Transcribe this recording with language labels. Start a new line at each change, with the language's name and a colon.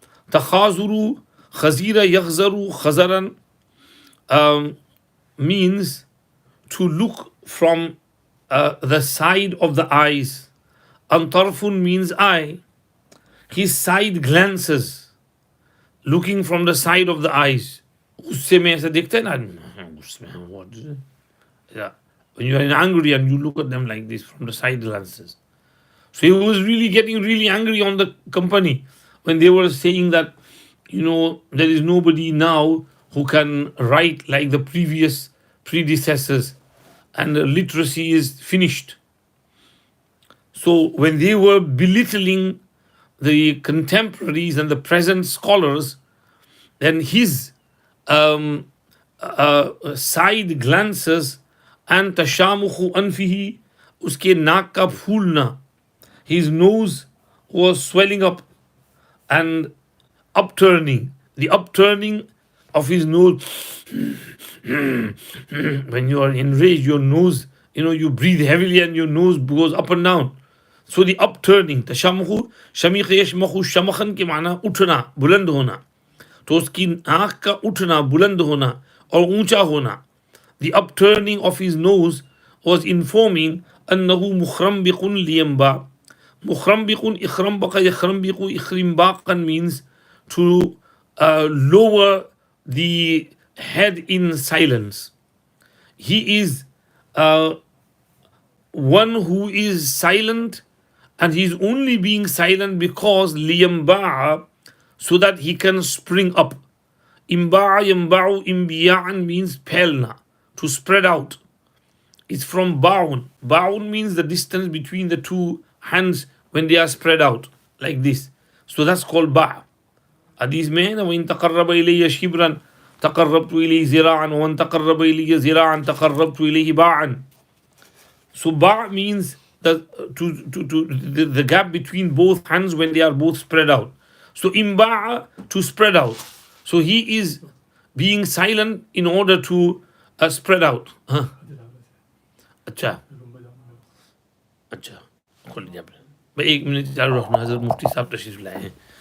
Arabic: Takhazuru, khazira yakhzaru khazaran,
English: means to look from the side of the eyes. Antarfun means eye. his side glances, looking from the side of the eyes.
Hindi: गुस्से में ऐसा देखते हैं ना आदमी, गुस्से में,
English: what is it? Yeah. When you are angry and you look at them like this from the side glances. So he was really getting really angry on the company when they were saying that, there is nobody now who can write like the previous predecessors and the literacy is finished. So when they were belittling the contemporaries and the present scholars, then his side glances and
Arabic: tashamukhu anfihi,
Hindi: uske naak ka phoolna,
English: his nose was swelling up and upturning, the upturning of his nose. When you are enraged, your nose, you breathe heavily and your nose goes up and down. So the upturning,
Arabic: tashamukhu, shamikh yashmakhu shamakhan
Hindi: के माना उठना, बुलंद होना. तो उसकी आँख का उठना, बुलंद होना और ऊंचा होना.
English: The upturning of his nose was informing
Arabic: أنه مخرمبق لينبع. مخرمبق إخرمبق يخرمبق إخرمباقا
English: means to lower the head in silence. He is one who is silent, and he's only being silent because liyamba'a, so that he can spring up.
Arabic: Imba'a yamba'u imbiya'an
English: means pelna, to spread out. It's from ba'un. Ba'un means the distance between the two hands when they are spread out like this. So that's called ba'.
Hindi: Hadith mein na
Arabic: وَإِن تَقَرَّبَ إِلَيَّ شِبْرًا تَقَرَّبْتُ إِلَيْهِ زِرَاعًا وَإِن تَقَرَّبَ إِلَيَّ زِرَاعًا تَقَرَّبْتُ إِلَيْهِ بَاعًا.
English: So ba' means the gap between both hands when they are both spread out. So imba'a, to spread out. So he is being silent in order to spread out.
Hindi: अच्छा अच्छा खोल दीजिए आपने. मैं 1 minute चालू रखना, हज़रत मुफ्ती साहब तशरीफ लाए हैं.